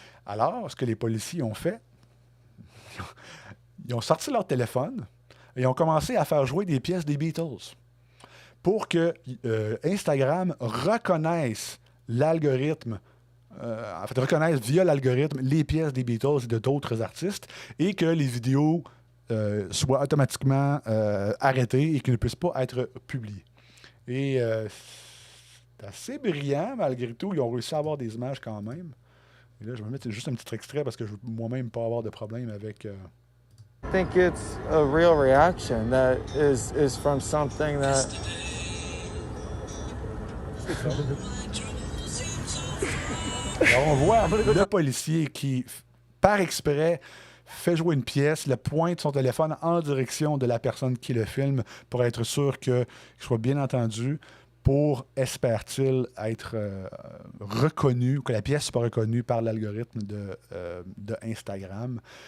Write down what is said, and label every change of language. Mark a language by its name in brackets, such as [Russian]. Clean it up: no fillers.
[French] Alors, ce que les policiers ont fait, ils ont sorti leur téléphone et ils ont commencé à faire jouer des pièces des Beatles pour que Instagram reconnaisse l'algorithme, reconnaisse via l'algorithme les pièces des Beatles et de d'autres artistes et que les vidéos soient automatiquement arrêtées et qu'ils ne puissent pas être publiées. Et c'est assez brillant, malgré tout. Ils ont réussi à avoir des images quand même. Et là, je vais mettre juste un petit extrait parce que je veux moi-même pas avoir de problème avec... [English] I think it's a real reaction that is from something that... [French] Alors, on voit le policier qui, par exprès, fait jouer une pièce, le pointe son téléphone en direction de la personne qui le filme pour être sûr qu'il soit bien entendu, pour, espère-t-il, être reconnu, que la pièce soit reconnue par l'algorithme de Instagram.